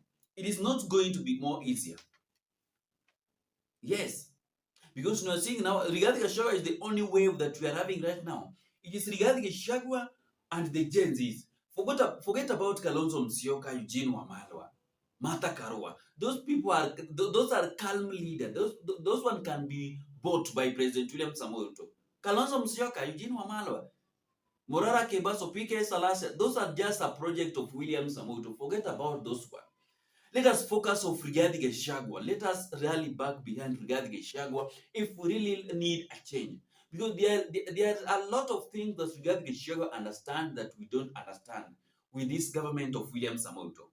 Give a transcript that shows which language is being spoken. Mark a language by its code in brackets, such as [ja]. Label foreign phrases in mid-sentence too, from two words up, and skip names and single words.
[en] It is not going to be more easier. Yes, because you are seeing now, Rigathi Gachagua is the only wave that we are having right now. It is Rigathi Gachagua and the Gen Zs. Forget about Kalonzo Musyoka, Eugene Wamalwa, Martha Karua. Those people are those are calm leaders. Those one can be bought by President William Samoei Ruto. Kalonzo Musyoka, Eugene Wamalwa, Morara Kebaso, PK Salasa. Those are just a project of William Samoei Ruto. Forget about those ones. Let us focus on Rigathi Gachagua. Let us rally back behind Rigathi Gachagua if we really need a change. Because there are a lot of things that Rigathi Gachagua understand that we don't understand with this government of William Samoei Ruto.